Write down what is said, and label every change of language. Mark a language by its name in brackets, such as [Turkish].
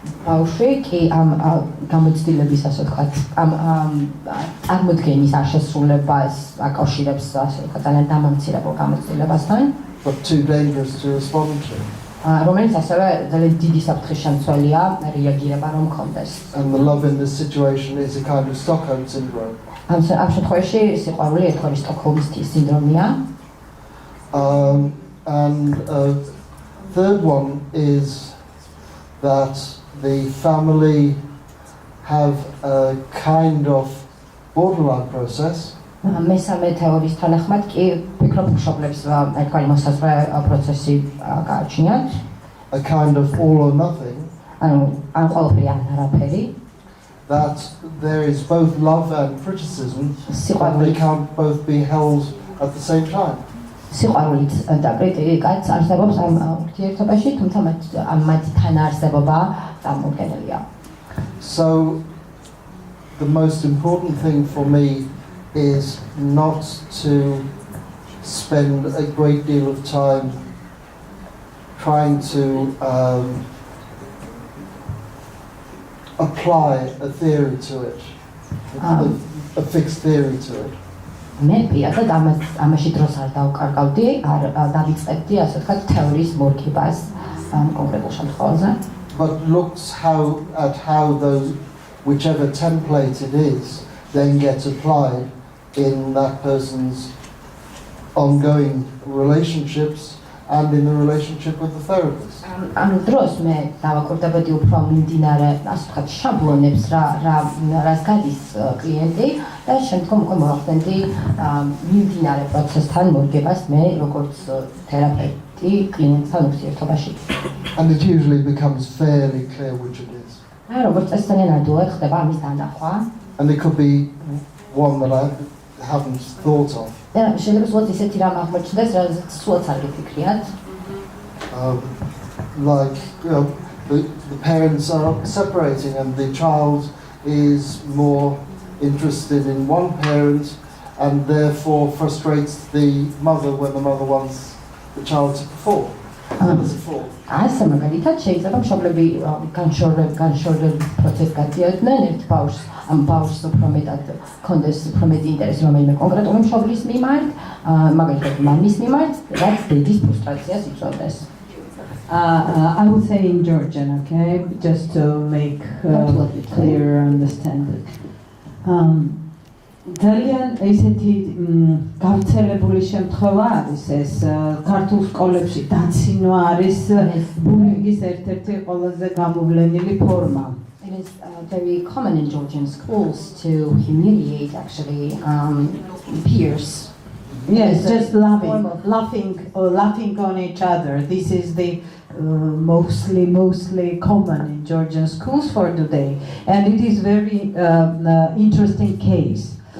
[Georgian] ბავშვი კი ამ გამოცდილების, ასე ვთქვათ, ამ წარმოდგენის აღშესრულებას აკავშირებს, ასე ვთქვათ, ძალიან დამამცირებელ გამოცდილებასთან, [English] but too dangerous to respond to. [Georgian] რომელიც ასევე ძალიან დიდი საფრთხის შემცველია რეაგირება რომ ჰქონდეს. [English] And the love in this situation is a kind of Stockholm syndrome. [Georgian] ამ შემთხვევაში სიყვარული ერთგვარი სტოკჰოლმის სინდრომია. [English] And third one is that the family have a kind of borderline process. [Georgian] მესამე თეორიის თანახმად კი ფიქრობ მშობლებს ერთგვარი მოსაზღვრე პროცესი გააჩნიათ. [English] A kind of all or nothing. [Georgian] ანუ ან ყველაფერი ან არაფერი. [English] That there is both love and criticism, and they can't both be held at the same time. [Georgian] სიყვარულით და კრიტიკაც არსებობს ამ ურთიერთობაში, თუმცა მათ თანაარსებობა წარმოუდგენელია. [English] So the most important thing for me is not to spend a great deal of time trying to apply a theory to it, a fixed theory to it. [Georgian] მე პირადად ამაში დროს არ დავკარგავდი, არ დავიწყებდი, ასე ვთქვათ, თეორიის მორგებას კონკრეტულ შემთხვევაზე. [English] But looks at how those, whichever template it is, then gets applied in that person's ongoing relationships and in the relationship with the therapist. [Georgian] ამ დროს მე დავაკურდებოდი უფრო მიმდინარე, ასე ვთქვათ, შაბლონებს რას გადის კლიენტი და შემდგომ უკვე მოვახდენდი მიმდინარე პროცესთან მორგებას მე როგორც თერაპევტი კლიენტთან ურთიერთობაში. [English] And it usually becomes fairly clear which it is. [Georgian] როგორც ეს ძალიან ადვილად ხდება ამის დანახვა. [English] And it could be one that I haven't thought of. [Georgian] შეიძლება სულ ისეთი რამ აღმოჩნდეს, რაზეც სულაც არ გიფიქრიათ. [English] Like the parents are separating and the child is more interested in one parent and therefore frustrates the mother when the mother wants the child to perform. As a fault. [Georgian] ასე მაგალითად შეიძლება მშობლები განშორების პროცესს გადიოდნენ ერთ ბავშვს, ამ ბავშვს უფრო მეტად ჰქონდეს უფრო მეტი ინტერესი რომელიმე კონკრეტული მშობლის მიმართ, მაგალითად მამის მიმართ, რაც დედის ფრუსტრაციას იწვევდეს. [English] I would say in Georgian, okay, just to make clear understanding. [Georgian] ძალიან ესეთი გავრცელებული შემთხვევა არის ეს ქართულ სკოლებში დაცინვა არის ბულინგის ერთ-ერთი ყველაზე გამოვლენილი ფორმა. [English] It is very common in Georgian schools to humiliate actually peers. Yes, just laughing on each other. This is the mostly common in Georgian schools for today, and it is very interesting case.